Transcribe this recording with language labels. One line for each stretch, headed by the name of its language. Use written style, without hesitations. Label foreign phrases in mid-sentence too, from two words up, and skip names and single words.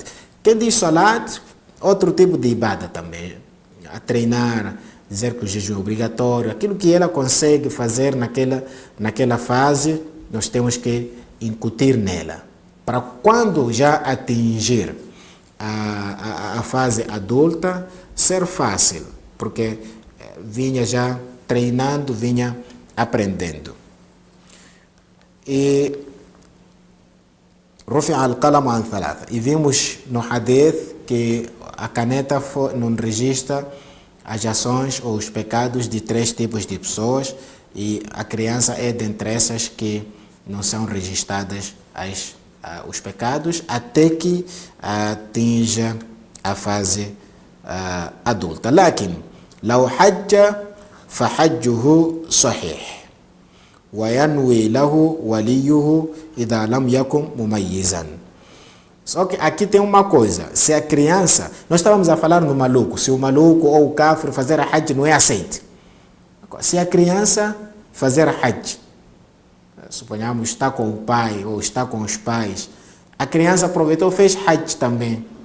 Portuguese: Quem diz salat, outro tipo de ibada também, a treinar, dizer que o jejum é obrigatório, aquilo que ela consegue fazer naquela fase, nós temos que incutir nela, para quando já atingir a fase adulta, ser fácil, porque vinha já treinando, vinha aprendendo.
Arabic: E رفع القلم عن ثلاثة.
Portuguese: E vimos no hadith que a caneta não registra as ações ou os pecados de 3 tipos de pessoas, e a criança é dentre essas que não são registradas os pecados até que atinja a fase adulta.
Arabic: لكن لو حج فحجه صحيح وينوي له وليه إذا لم يكن مميزا.
Portuguese: Só que aqui tem uma coisa: se a criança, nós estávamos a falar no maluco, se o maluco ou o kafir fazer a hajj não é aceito. Se a criança fazer a hajj, suponhamos está com o pai ou está com os pais, a criança aproveitou, fez hajj também.